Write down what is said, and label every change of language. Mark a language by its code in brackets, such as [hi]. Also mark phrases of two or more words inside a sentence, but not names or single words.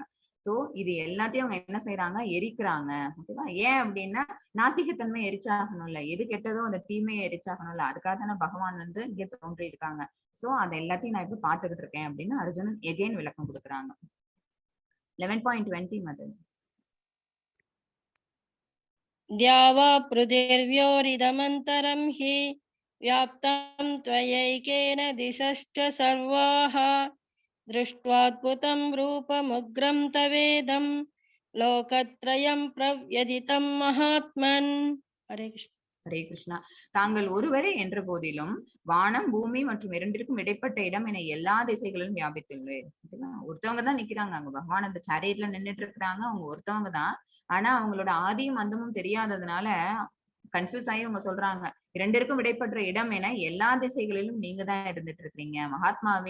[ta] சோ இது எல்லாத்தையும் அவங்க என்ன செய்யறாங்க, எரிக்கிறாங்க. ஓகேவா. ஏன் அப்படின்னா நாத்திகத்தன்மை எரிச்சாகணும்ல, எது கெட்டதோ அந்த தீமையை எரிச்சாகணும்ல, அதுக்காக தானே பகவான் வந்து இங்க தோன்றி இருக்காங்க. சோ அதை எல்லாத்தையும் நான் இப்ப பாத்துக்கிட்டு இருக்கேன் அப்படின்னு அர்ஜுனன் எகைன் விளக்கம் கொடுக்குறாங்க. 11.20 மதன். [sa] द्यावा पृथिव्योरिदमन्तरं हि व्याप्तं त्वयैकेन दिशश्च सर्वाः दृष्ट्वाद्भुतं रूपमुग्रं तवेदं लोकत्रयं प्रव्यदितं महात्मन्। हरे कृष्ण। [ta] ஹரே கிருஷ்ணா. தாங்கள் ஒருவரே என்ற போதிலும் வானம் பூமி மற்றும் இரண்டிற்கும் இடைப்பட்ட இடம் என எல்லா திசைகளிலும் வியாபித்துள்ளேன். ஒருத்தவங்க தான் நிக்கிறாங்க அங்க, பகவான் அந்த சேரியட்ல நின்னுட்டு இருக்கிறாங்க, அவங்க ஒருத்தவங்க தான். ஆனா அவங்களோட ஆதியும் அந்தமும் தெரியாததுனால கன்ஃபியூஸ் ஆகி அவங்க சொல்றாங்க, இரண்டிற்கும் இடைப்பட்ட இடம் என எல்லா திசைகளிலும் நீங்க தான் இருந்துட்டு இருக்கீங்க மகாத்மாவே.